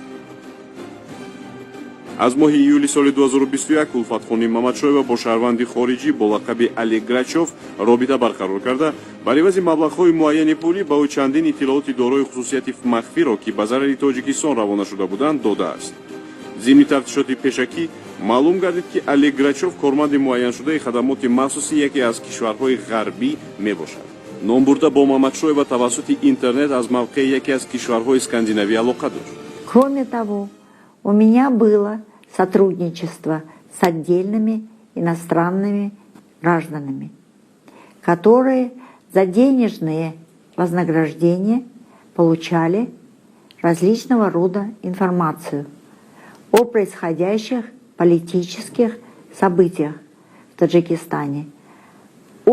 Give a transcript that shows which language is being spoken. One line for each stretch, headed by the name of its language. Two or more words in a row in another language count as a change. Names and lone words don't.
Tajik: аз моҳи июли соли 2021 Улфатхонии Мамадшоева бо шаҳрванди хориҷӣ бо лақаби Али Грачов робита барқарор карда, бар ивази маблағҳои муайяни пулӣ ба ӯ чандин иттилооти дорои хусусияти махфиро, ки ба зарари Тоҷикистон равона шуда буданд, додааст. зимни тафтишоти пешакӣ маълум гардид, ки Али Грачов корманди муайяншудаи хадамоти махсуси яке аз кишварҳои ғарбӣ мебошад. номбурда бо Мамадшоева тавассути интернет аз мавқеи яке аз кишварҳои Скандинавӣ алоқа дошт.
Russian: Кроме того, у меня было сотрудничество с отдельными иностранными гражданами, которые за денежные вознаграждения получали различного рода информацию о происходящих политических событиях в Таджикистане, о